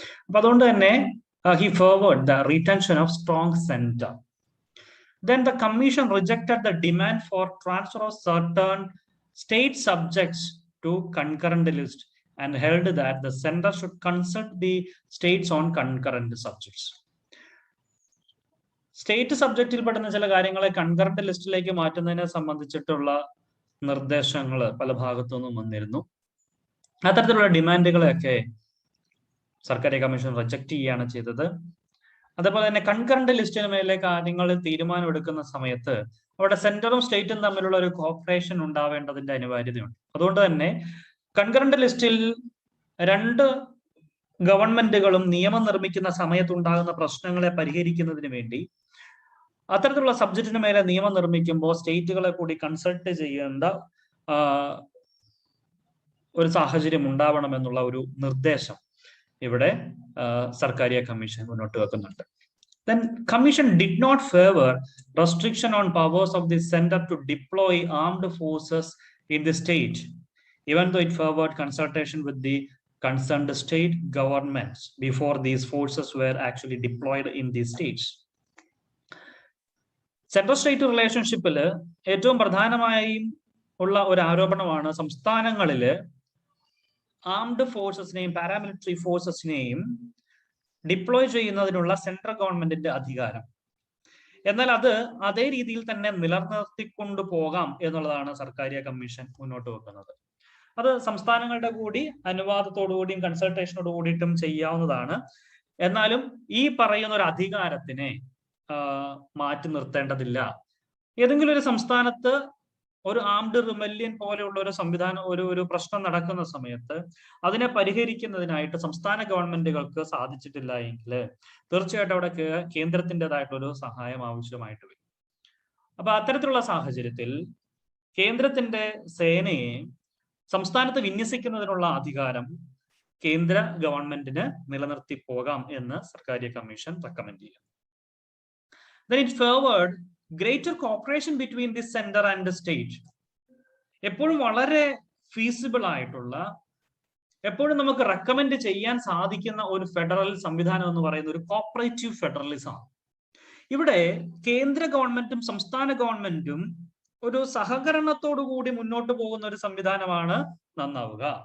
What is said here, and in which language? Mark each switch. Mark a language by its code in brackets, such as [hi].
[ml] അപ്പൊ അതുകൊണ്ട് തന്നെ [en] he favored the retention of strong center. Then the commission rejected the demand for transfer of certain state subjects to concurrent list and held that the center should consult the states on concurrent subjects. [ml] State സബ്ജക്റ്റിൽ പെടുന്ന ചില കാര്യങ്ങളെ concurrent ലിസ്റ്റിലേക്ക് മാറ്റുന്നതിനെ സംബന്ധിച്ചിട്ടുള്ള നിർദ്ദേശങ്ങൾ പല ഭാഗത്തു നിന്നും വന്നിരുന്നു. അത്തരത്തിലുള്ള ഡിമാൻഡുകളെയൊക്കെ സർക്കാരിയ കമ്മീഷൻ റിജക്ട് ചെയ്യുകയാണ് ചെയ്തത്. അതേപോലെ തന്നെ കൺകറന്റ് ലിസ്റ്റിന് മേലെ കാര്യങ്ങൾ തീരുമാനം എടുക്കുന്ന സമയത്ത് അവിടെ സെന്ററും സ്റ്റേറ്റും തമ്മിലുള്ള ഒരു കോപ്പറേഷൻ ഉണ്ടാവേണ്ടതിന്റെ അനിവാര്യതയുണ്ട്. അതുകൊണ്ട് തന്നെ കൺകറന്റ് ലിസ്റ്റിൽ രണ്ട് ഗവൺമെന്റുകളും നിയമം നിർമ്മിക്കുന്ന സമയത്തുണ്ടാകുന്ന പ്രശ്നങ്ങളെ പരിഹരിക്കുന്നതിന് വേണ്ടി അത്തരത്തിലുള്ള സബ്ജക്റ്റിന് മേലെ നിയമം നിർമ്മിക്കുമ്പോൾ സ്റ്റേറ്റുകളെ കൂടി കൺസൾട്ട് ചെയ്യേണ്ട ഒരു സാഹചര്യം ഉണ്ടാവണമെന്നുള്ള ഒരു നിർദ്ദേശം ഇവിടെ സർക്കാരിയ കമ്മീഷൻ മുന്നോട്ട് വെക്കുന്നുണ്ട്. [en] Then commission did not favor restriction on powers of the center to deploy armed forces in the state, even though it favored consultation with the concerned state governments before these forces were actually deployed in these states. [ml] Central state റിലേഷൻഷിപ്പിൽ ഏറ്റവും പ്രധാനമായും ഉള്ള ഒരു ആരോപണമാണ് സംസ്ഥാനങ്ങളില് armed ഫോഴ്സസിനെയും paramilitary ഫോഴ്സസിനെയും deploy ചെയ്യുന്നതിനുള്ള central ഗവൺമെന്റിന്റെ അധികാരം. എന്നാൽ അത് അതേ രീതിയിൽ തന്നെ നിലനിർത്തിക്കൊണ്ടു പോകാം എന്നുള്ളതാണ് സർക്കാരിയ കമ്മീഷൻ മുന്നോട്ട് വെക്കുന്നത്. അത് സംസ്ഥാനങ്ങളുടെ കൂടി അനുവാദത്തോടുകൂടിയും കൺസൾട്ടേഷനോട് കൂടിയിട്ടും ചെയ്യാവുന്നതാണ്. എന്നാലും ഈ പറയുന്ന ഒരു അധികാരത്തിനെ മാറ്റി നിർത്തേണ്ടതില്ല. ഏതെങ്കിലും ഒരു സംസ്ഥാനത്ത് ഒരു ആംഡ് റിബല്യൻ പോലെയുള്ള ഒരു സംവിധാനം, ഒരു പ്രശ്നം നടക്കുന്ന സമയത്ത് അതിനെ പരിഹരിക്കുന്നതിനായിട്ട് സംസ്ഥാന ഗവൺമെന്റുകൾക്ക് സാധിച്ചിട്ടില്ല എങ്കിൽ തീർച്ചയായിട്ടും അവിടെ കേന്ദ്രത്തിൻ്റെതായിട്ടൊരു സഹായം ആവശ്യമായിട്ട് വരും. അപ്പൊ അത്തരത്തിലുള്ള സാഹചര്യത്തിൽ കേന്ദ്രത്തിന്റെ സേനയെ സംസ്ഥാനത്ത് വിന്യസിക്കുന്നതിനുള്ള അധികാരം കേന്ദ്ര ഗവൺമെന്റിന് നിലനിർത്തി പോകാം എന്ന് സർക്കാരിയ കമ്മീഷൻ റെക്കമെൻഡ് ചെയ്യുന്നു. [en] Then it favored greater cooperation between the center and the state. [ml] എപ്പോഴും വളരെ ഫീസിബിൾ ആയിട്ടുള്ള, എപ്പോഴും നമുക്ക് റെക്കമെൻഡ് ചെയ്യാൻ സാധിക്കുന്ന ഒരു ഫെഡറൽ സംവിധാനം എന്ന് പറയുന്ന ഒരു കോപ്പറേറ്റീവ് ഫെഡറലിസം ആണ്. ഇവിടെ കേന്ദ്ര ഗവൺമെന്റും സംസ്ഥാന ഗവൺമെന്റും ഒരു സഹകരണത്തോടു കൂടി മുന്നോട്ട് പോകുന്ന ഒരു സംവിധാനമാണ് നന്നാവുക.